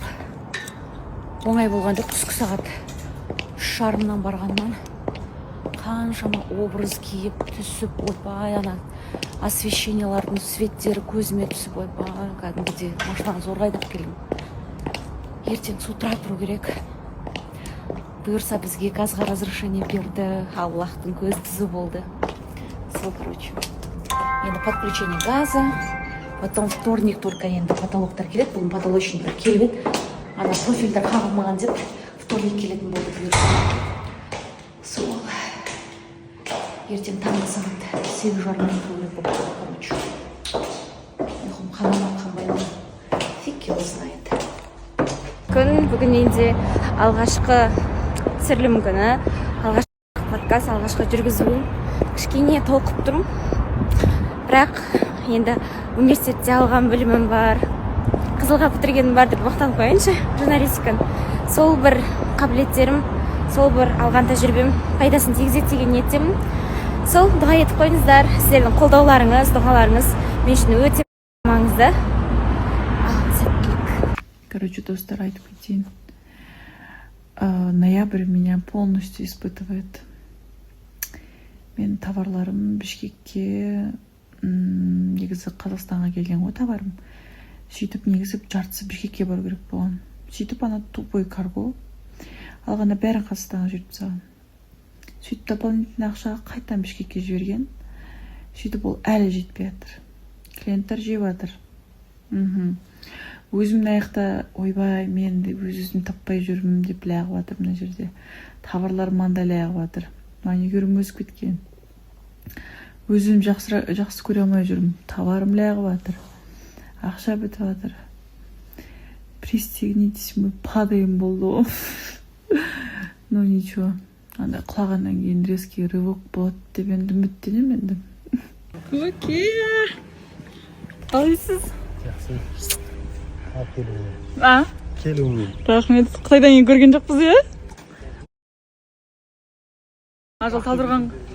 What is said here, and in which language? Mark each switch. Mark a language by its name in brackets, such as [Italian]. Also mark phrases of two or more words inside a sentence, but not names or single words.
[Kazakh] Оңай болғанда түскі сағат 3:30-нан барғаннан қаншама образ киіп, түсіп, ойбай, ана освещениялардың светтері көзіме түсіп, ойбай, кәдімгідей машинаны зорға айдап келдім. Ертең [Russian] с утра [Kazakh] тұру керек. Бұйырса бізге газға разрешение берді, Аллахтың көз түзі болды. Сол, короче. Енді [Russian] подключение газа, потом вторник только [Kazakh] енді потолоктар келеді. Бүгін потолочниктер келіп, ана профильдер қағылмаған деп вторник келетін болды бұйырса. Сол. Ертең таңғы сағат 8:30-нан тұру керек болды, короче. Ұйқым қанамап қанбаймын. [Russian] Фиг его знает. [Kazakh] Күн бүгін енді алғашқы түсірілім күні, алғашқы подкаст, алғашқы жүргізуім. Кішкене толқып тұрмын. Бірақ енді университетте алған білімім бар, қызылға бітіргенім бар деп мақтанып қояйыншы, журналистиканы. Сол бір қабілеттерім, сол бір алған тәжірибем пайдасын тигізеді деген ниеттемін. Сол дұға етіп қойыңыздар. Сіздердің қолдауларыңыз, дұғаларыңыз мен үшін өте маңызды. Короче, достар, айтып кетейін. [Russian] Ноябрь меня полностью испытывает. [Kazakh] Мен товарларым Бішкекке, негізі Қазақстанға келген ғой товарым. Сөйтіп негізі жартысы Бішкекке бару керек болған. сөйтіп ана тупой карго алғанда бәрін қазақстанға жіберіп тастаған. Сөйтіп дополнительный ақшаға қайтадан Бішкекке жіберген. Сөйтіп ол әлі жетпей жатыр. Клиенттер жеп жатыр. Өзім аяқта ойбай, мен де өзім таппай жүрмін деп лағып жатыр мына жерде. Товарлар манда лағып жатыр. Маникюрім өсіп кеткен. Өзім жақсы көре алмай жүрмін. Товарым лағып жатыр. Ақша бітіп жатыр. [Russian] Пристегнитесь, мы падаем болды. Ну ничего. [Kazakh] Анда құлағаннан кейін [Russian] резкий рывок [Kazakh] болады деп енді үміттенемін енді. Көке. Қалайсыз? Жақсы. А? Келуің. Рахмет. Қытайдан кейін көрген жоқпыз, иә? Ажал талдырған.